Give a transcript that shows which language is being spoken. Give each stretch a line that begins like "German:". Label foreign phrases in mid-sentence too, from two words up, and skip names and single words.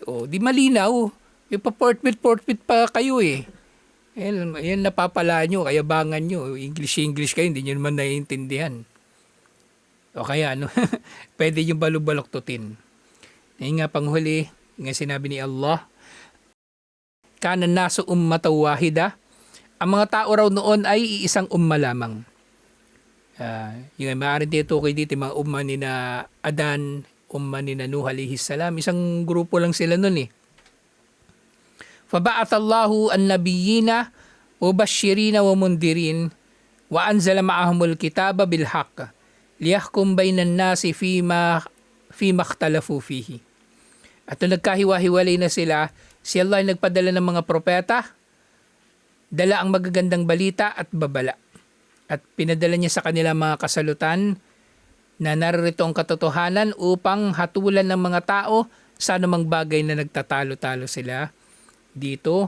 Filipino: Di malinaw. Ipa-forfeit pa kayo Yan napapala nyo, kayabangan nyo. English kayo, hindi nyo naman naiintindihan. O kaya, pwede yung balubaloktutin. Ngayon nga panghuli, nga sinabi ni Allah,
Arabic: كان الناس أمة واحدة,
Filipino: ang mga tao raw noon ay iisang umma lamang. Yung maaaring tinutukoy dito, mga umma ni na Adan, umma ni na Nuh
Arabic: عليه السلام,
Filipino: isang grupo lang sila noon
Arabic: فبعث الله النبيين و مبشرين ومنذرين وأنزل معهم الكتاب بالحق ليحكم بين الناس فيما اختلفوا فيه.
Filipino: At nung nagkahiwa-hiwalay na sila, si Allah ay nagpadala ng mga propeta, dala ang magagandang balita at babala. At pinadala niya sa kanila mga kasalutan na narito ang katotohanan upang hatulan ng mga tao sa anumang bagay na nagtatalo-talo sila dito.